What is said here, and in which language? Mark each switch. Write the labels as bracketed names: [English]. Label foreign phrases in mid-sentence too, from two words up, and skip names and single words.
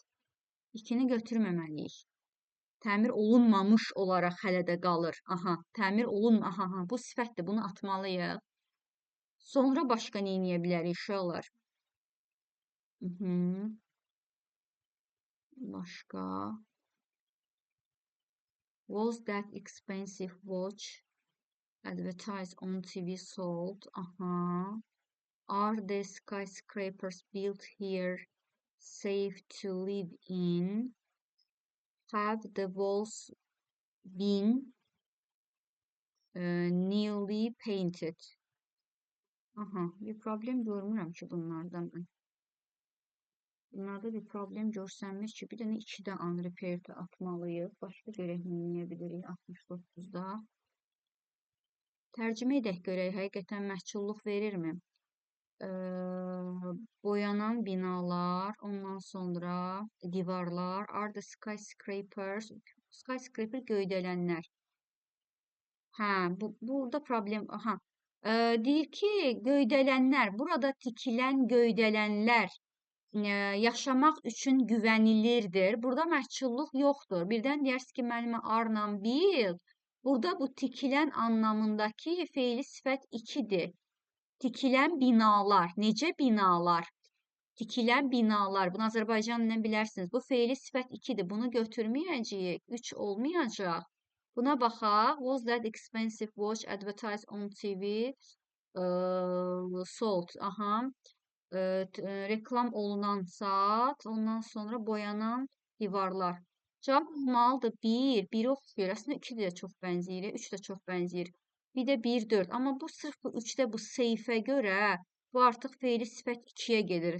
[Azerbaijani] 2-ni götürməməliyik. Təmir olunmamış olaraq hələ də qalır. Aha, təmir aha, bu sifətdir. Bunu atmalıyıq. Sonra başqa nə edə bilərik uşaqlar? Başqa. [English] Was that expensive watch advertised on TV sold? [Azerbaijani] Aha. [English] Are the skyscrapers built here safe to live in? Have the walls been newly painted? [Azerbaijani] Aha, bir problem görmürəm ki bunlardan. Bunlarda bir problem görsənmir ki, bir dənə 2-də unrepaired atmalıyıq. Başqa görək nə edə bilirik 69-da. Tərcümə edək görək, həqiqətən məhçulluq verirmi? Boyanan binalar, ondan sonra divarlar, [English] are the skyscrapers, [Azerbaijani] skyscraper göydələnlər. Hə, burada problem, aha, Deyir ki, göydələnlər, burada tikilən göydələnlər yaşamaq üçün güvənilirdir. Burada məhçulluq yoxdur. Birdən deyərsiniz ki, müəllimə arla bil. Burada bu tikilən anlamındakı feili sifət 2-dir. Tikilən binalar. Necə binalar? Tikilən binalar. Bunu Azərbaycan dilində bilərsiniz. Bu feili sifət 2-dir. Bunu götürməyəcəyik. 3 olmayacaq. Buna baxaq. [English] Was that expensive watch advertised on TV? [Azerbaijani] Sold. Aha. Reklam olunan saat, ondan sonra boyanan divarlar. Cavab olmalıdır 1. 1 oxuyur. Əslində 2 də çox bənzəyir, 3 də çox bənzəyir. Bir də 1, 4. Amma bu sırf bu 3-də bu seyfə görə bu artıq feili sifət 2-yə gedir.